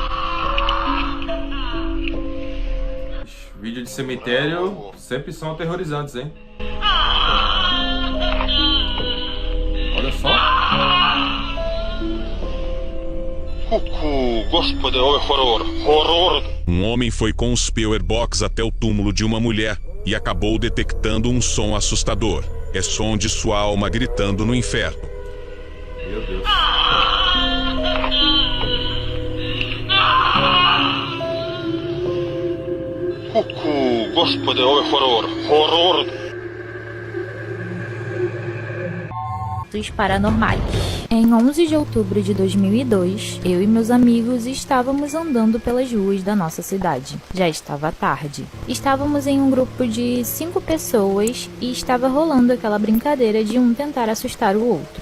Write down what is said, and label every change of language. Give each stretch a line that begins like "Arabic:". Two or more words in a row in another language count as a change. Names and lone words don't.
Portuguese: Vídeo de cemitério sempre são aterrorizantes, hein? Olha só.
Serbian: Kuku, gospode, ovo je horor. Horor!
Portuguese: Um homem foi com os Power Box até o túmulo de uma mulher e acabou detectando um som assustador. É som de sua alma gritando no inferno. Meu Deus.
Serbian: Kuku, gospode, ovo je horor. Horor!
Portuguese: Paranormais. Em 11 de outubro de 2002, eu e meus amigos estávamos andando pelas ruas da nossa cidade. Já estava tarde. Estávamos em um grupo de 5 pessoas e estava rolando aquela brincadeira de um tentar assustar o outro.